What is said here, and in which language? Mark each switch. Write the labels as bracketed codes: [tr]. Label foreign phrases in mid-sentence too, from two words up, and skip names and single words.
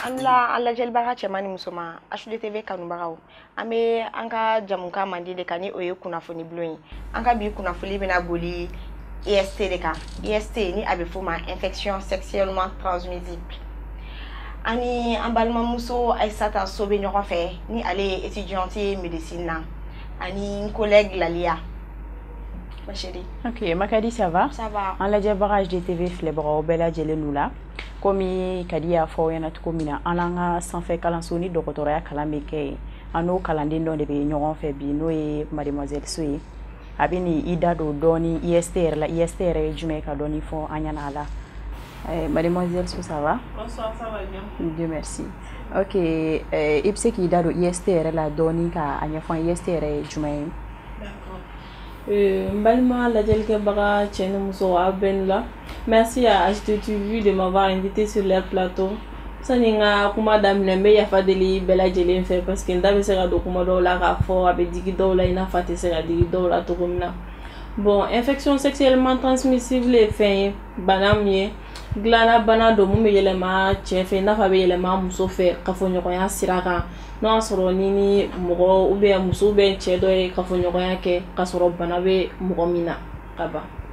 [bm] Halisa an lajɛlibaga cɛman ni musoman HDTV kanubagaw an bɛ an ka jamukan mandi de kan ni o ye kunnafoni bulon ye an ka bi kunnafoni bɛna boli IST de kan IST ni a bɛ f'o ma [fr] infection sexuellement transmissible [bm] ani an balimamuso Aïssata So bɛ ɲɔgɔn fɛ ni ale ye étudiante ye médecine na ani n collègue Lalia. [fr] Ma chérie. Ok, Makadi, ça va? Ça va. [bm] En lajɛlibaga HDTV filɛbagaw bɛɛ lajɛlen n'u la komi Kadi y'a fɔ aw ɲɛna cogo min na an n'an ka sanfɛ kalanso ni dɔgɔtɔrɔya kalan bɛ kɛ yen an n'o kalanden dɔ de bɛ ɲɔgɔn fɛ bi n'o ye Mademoiselle So ye a bɛ ni i da don dɔɔni IST yɛrɛ la IST yɛrɛ ye jumɛn ye ka dɔɔni fɔ an ɲɛna a la. [fr] Mademoiselle So, ça va? Bonsoir, ça va bien. Dieu merci. [bm] Ok, i bɛ se k'i da don IST yɛrɛ la dɔɔni ka a ɲɛfɔ an IST yɛrɛ ye jumɛn ye? Balma lajɛlikɛbaga cɛ ni muso aw bɛɛ ni la. [fr] Merci à HDTV de m'avoir invité sur leur plateau. [bm] Sani n ka kuma daminɛ n bɛ yafa deli bɛɛ lajɛlen fɛ [fr] parce que [bm] n da bɛ se ka don kuma dɔw la k'a fɔ a bɛ digi dɔw la i n'a fɔ a tɛ se ka digi dɔw la cogo min na. Bon, [fr] infection sexuellement transmissible [bm] ye fɛn ye bana min ye dilanna bana don mun bɛ yɛlɛma cɛ fɛ i n'a fɔ a bɛ yɛlɛma muso fɛ kafoɲɔgɔnya sira kan n'o y'a sɔrɔ ni mɔgɔ [fr] ou bien [bm] muso [fr] ou bien [bm] cɛ dɔ ye kafoɲɔgɔnya kɛ k'a sɔrɔ bana bɛ mɔgɔ min na ka ban.